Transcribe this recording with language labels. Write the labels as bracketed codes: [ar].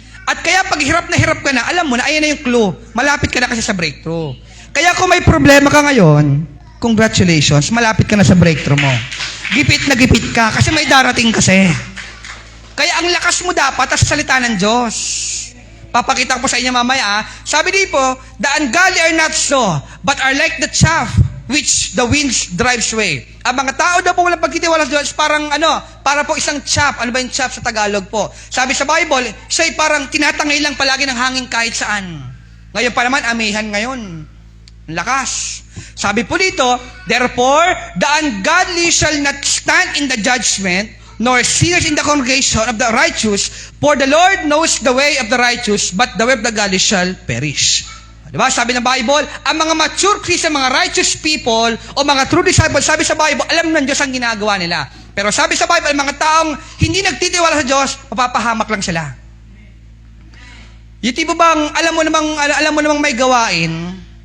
[tl] At kaya pag hirap na hirap ka na, alam mo na, ayan na yung clue, malapit ka na kasi sa breakthrough. Kaya kung may problema ka ngayon, congratulations, malapit ka na sa breakthrough mo. Gipit na gipit ka, kasi may darating kasi. Kaya ang lakas mo dapat sa salita ng Diyos. Papakita ko po sa inyo mamaya. Sabi dito, [en] the ungodly are not so, but are like the chaff which the winds drives away. [tl] Ang mga tao daw po walang pagtitiwala sa Diyos, para po isang chaff. Ano ba yung chaff sa Tagalog po? Sabi sa Bible, siya'y parang tinatangay lang palagi ng hangin kahit saan. Ngayon pa naman, amihan ngayon. Lakas. Sabi po dito, [en] therefore, the ungodly shall not stand in the judgment, nor sinners in the congregation of the righteous, for the Lord knows the way of the righteous, but the way of the godly shall perish. [tl] Diba? Sabi ng Bible, ang mga mature Christian, mga righteous people, o mga true disciples, sabi sa Bible, alam ng Diyos ang ginagawa nila. Pero sabi sa Bible, mga taong hindi nagtitiwala sa Diyos, mapapahamak lang sila. Yung tipo bang, alam mo namang may gawain?